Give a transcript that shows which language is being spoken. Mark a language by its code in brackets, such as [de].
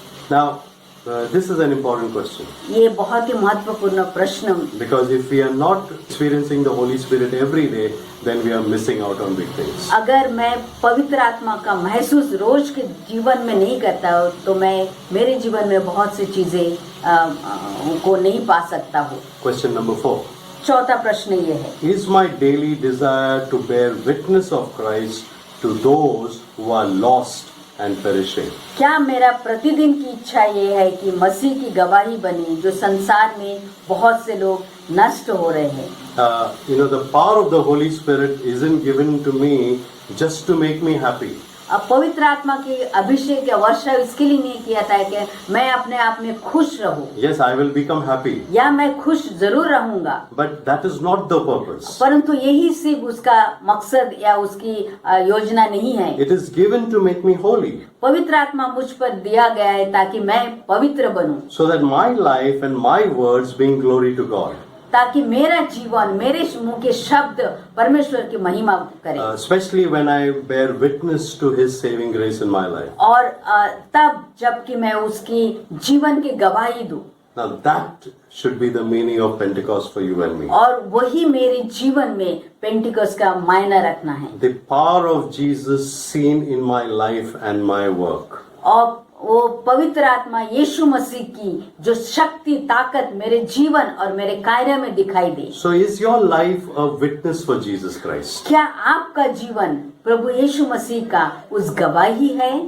[en] Now, this is an important question. [hi] ये बहुत ही महत्वपूर्ण प्रश्न, [en] Because if we are not experiencing the Holy Spirit every day, then we are missing out on big things. [hi] अगर मैं पवित्र आत्मा का महसूस रोज के जीवन में नहीं करता हूँ तो मैं मेरे जीवन में बहुत सी चीजें को नहीं पा सकता हूँ। [en] Question number 4. [hi] चौथा प्रश्न ये है, [en] Is my daily desire to bear witness of Christ to those who are lost and perishing? [hi] क्या मेरा प्रतिदिन की इच्छा ये है कि मसीह की गवाही बने जो संसार में बहुत से लोग नष्ट हो रहे हैं? [en] The power of the Holy Spirit isn't given to me just to make me happy. [hi] अब पवित्र आत्मा की अभिषेक या वर्षा इसके लिए नहीं किया था कि मैं अपने आप में खुश रहूं, [en] Yes, I will become happy, [hi] या मैं खुश जरूर रहूंगा, [en] but that is not the purpose. [hi] परंतु यही सिर्फ उसका मकसद या उसकी योजना नहीं है। [en] It is given to make me holy, [hi] पवित्र आत्मा मुझ पर दिया गया है ताकि मैं पवित्र बनूं, [en] so that my life and my words bring glory to God. [hi] ताकि मेरा जीवन, मेरे मुंह के शब्द परमेश्वर की महिमा करें। [en] Especially when I bear witness to His saving grace in my life. [hi] और तब जबकि मैं उसकी जीवन की गवाही दूं। [en] Now that should be the meaning of Pentecost for you and me. [hi] और वही मेरे जीवन में पेंटिकॉस्ट का मायना रखना है। [en] The power of Jesus seen in my life and my work. [hi] और वो पवित्र आत्मा यीशु मसीह की जो शक्ति ताकत मेरे जीवन और मेरे कार्य में दिखाई दे। [en] So is your life a witness for Jesus Christ? [hi] क्या आपका जीवन प्रभु यीशु मसीह का उस गवाही है?